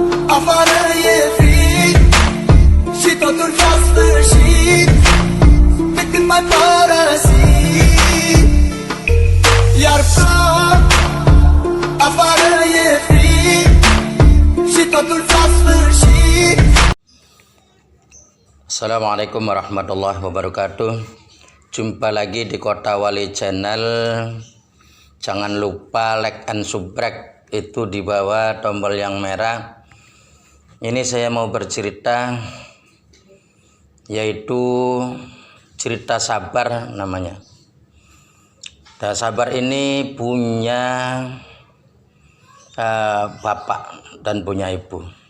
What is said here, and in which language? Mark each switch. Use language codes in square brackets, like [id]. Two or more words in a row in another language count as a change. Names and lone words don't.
[ro] Afară e frig și totul s-a sfârșit pe când mai părăsit. Iar plouă, afară e frig și totul s-a sfârșit. [ar] السلام عليكم ورحمة الله وبركاته. [id] Jumpa lagi di Kota Wali Channel. Jangan lupa [en] like and subscribe, [id] itu di bawah tombol yang merah. Ini saya mau bercerita, yaitu cerita sabar namanya. Dan sabar ini punya bapak dan punya ibu.